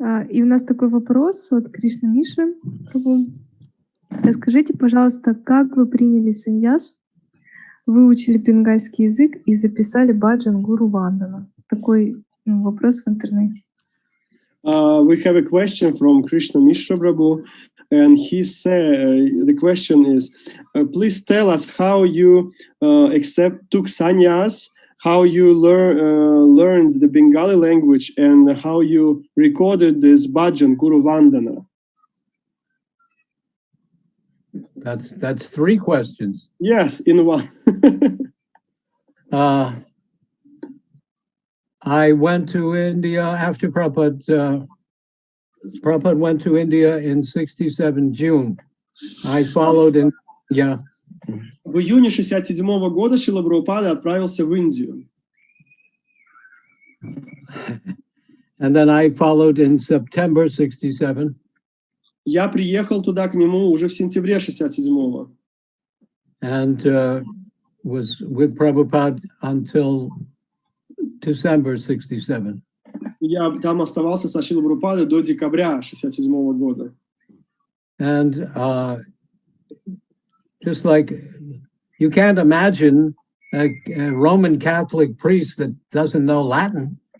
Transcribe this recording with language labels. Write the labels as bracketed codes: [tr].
[ru] И у нас такой вопрос от Кришна Миши. Прабху. Расскажите, пожалуйста, как вы приняли саньясу? выучили бенгальский язык и записали баджан Гуру Вандана? Такой вопрос в интернете. [en] We have a question from Krishna Mishra Prabhu, and he said, the question is, please tell us how you took sannyas, how you learned the Bengali language, and how you recorded this bhajan, Guru Vandana. That's three questions. Yes, in one. I went to India after Prabhupada. Prabhupada went to India in 67 June. I followed in, yeah. [ru] В июне 67 года Шрила Прабхупада отправился в Индию. [en] And then I followed in September 67. [ru] Я приехал туда к нему уже в сентябре 67-го. [en] And was with Prabhupada until December 67. [ru] Я там оставался со Шрилой Прабхупадой до декабря 67-го года. [en] And just like you can't imagine a Roman Catholic priest that doesn't know Latin.